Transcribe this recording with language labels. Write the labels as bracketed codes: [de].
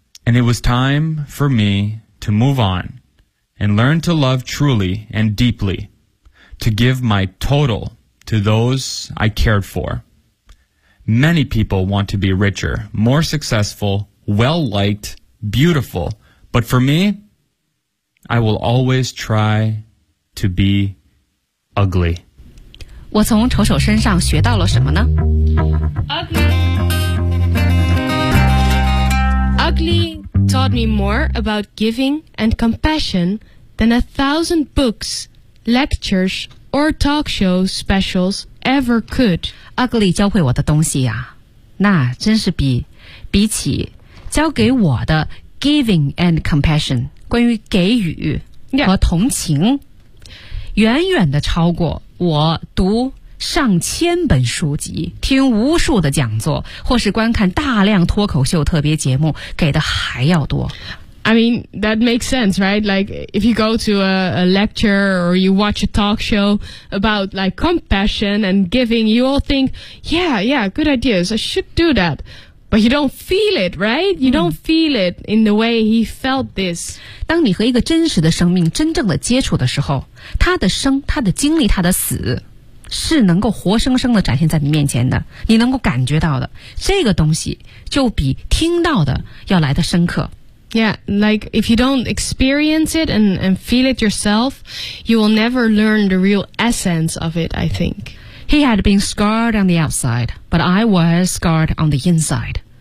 [en] And it was time for me to move on. And learn to love truly and deeply, to give my total to those I cared for. Many people want to be richer, more successful, well-liked, beautiful. But for me, I will always try to be ugly. [zh] 我从丑丑身上学到了什么呢？ [en] Ugly taught me more about giving and compassion. Than 1,000 books, lectures, or talk show specials ever could. [zh] Ugly 教会我的东西啊，那真是比起教给我的 [en] giving and compassion [zh] 关于给予和同情、 [en] yeah. [zh] 远远的超过我读上千本书籍听无数的讲座或是观看大量脱口秀特别节目给的还要多。 [en] I mean, that makes sense, right? Like, if you go to a lecture or you watch a talk show about, like, compassion and giving, you all think, yeah, yeah, good ideas, I should do that. But you don't feel it, right? You don't feel it in the way he felt this. [zh] 当你和一个真实的生命真正的接触的时候，他的生，他的经历，他的死，是能够活生生的展现在你面前的，你能够感觉到的。这个东西就比听到的要来的深刻。 [en] Yeah, like if you don't experience it and feel it yourself, you will never learn the real essence of it, I think. He had been scarred on the outside, but I was scarred on the inside.